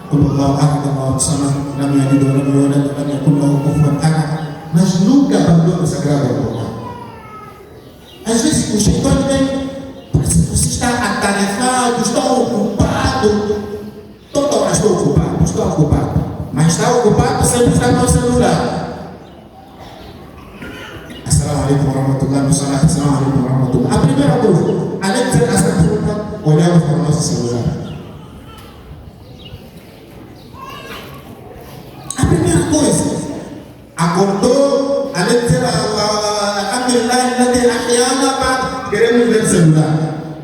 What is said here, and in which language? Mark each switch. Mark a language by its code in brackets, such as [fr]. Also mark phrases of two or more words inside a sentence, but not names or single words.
[pt] Mas nunca abandona o Sagrado Alcorão. Às vezes o Shaitão vem, parece que você está atarefado, está ocupado. Toda hora estou ocupado. Mas está ocupado, sempre está no celular. [ar] السلام عليكم ورحمة الله وبركاته. السلام عليكم ورحمة الله. [pt] A primeira coisa, além de ser essa pergunta, olhamos para o nosso celular. A primeira coisa, acordou, além de ser queremos ver o celular.